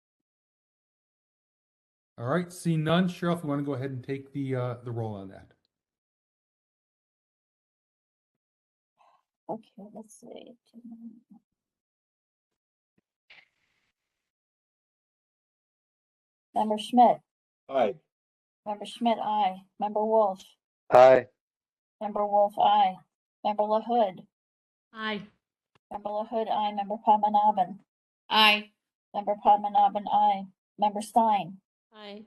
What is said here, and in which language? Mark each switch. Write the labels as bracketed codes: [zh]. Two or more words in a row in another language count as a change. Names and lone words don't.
[en] All right, seeing none, Cheryl, if you want to go ahead and take the roll on that. Okay, let's see. Member Schmidt. Aye. Member Schmidt, aye. Member Wolf. Aye. Member Wolf, aye. Member LaHood. Aye. Member LaHood, aye. Member Padmanabhan. Aye. Member Padmanabhan, aye. Member Stein. Aye.